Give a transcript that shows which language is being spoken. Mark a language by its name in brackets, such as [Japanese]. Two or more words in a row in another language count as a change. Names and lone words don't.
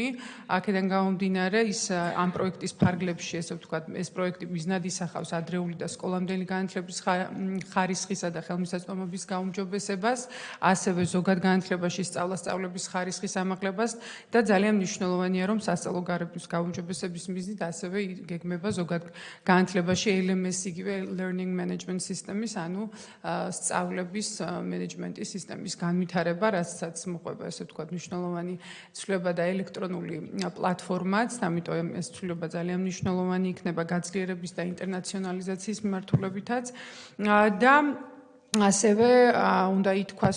[Georgian] აქედან გამომდინარე, ის ამ პროექტის ფარგლებში, ესე ვთქვათ, ეს პროექტი მიზნად ისახავს ადრეული და სკოლამდელი განათლების ხარისხისა და ხელმისაწვდომობის გაუმჯობესებას, ასევე ზოგად განათლებაში სწავლების ხარისხის ამაღლებას და ძალიან მნიშვნელოვანია, რომ სასწავლო გარემოს გაუმჯობესების მიზნით ასევე გეგმება ზოგად განათლებაში LMS, იგივე [English] learning management systems, [Georgian] ანუ სწავლების მენეჯმენტის სისტემის განვითარება, რასაც მოყვება ესე ვთქვათ მნიშვნელოვანი ცვლილება და ელექტრონული პლატფორმაც, ამიტომ ეს ცვლილება ძალიან მნიშვნელოვანი იქნება გაძლიერების და ინტერნაციონალიზაციის მიმართულებითაც და ასევე უნდა ითქვას,